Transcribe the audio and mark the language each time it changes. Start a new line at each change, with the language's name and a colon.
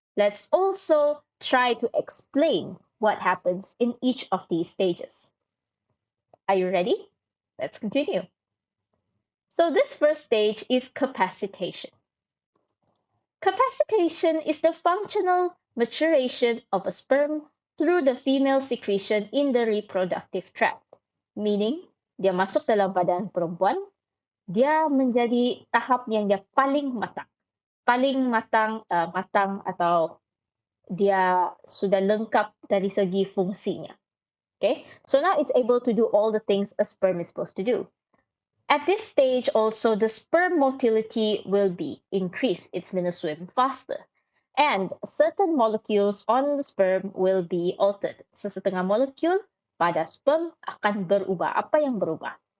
English: Let's also try to explain what happens in each of these stages. Are you ready? Let's continue. So this first stage is capacitation. Capacitation is the functional maturation of a sperm through the female secretion in the reproductive tract.
Malay: Meaning, dia masuk dalam badan perempuan, dia menjadi tahap yang dia paling matang. Paling matang atau dia sudah lengkap dari segi fungsinya.
English: Okay? So now it's able to do all the things a sperm is supposed to do. At this stage also, the sperm motility will be increased. It's going to swim faster. And certain molecules on the sperm will be altered.
Malay: Sesetengah molekul pada sperm akan berubah. Apa yang berubah?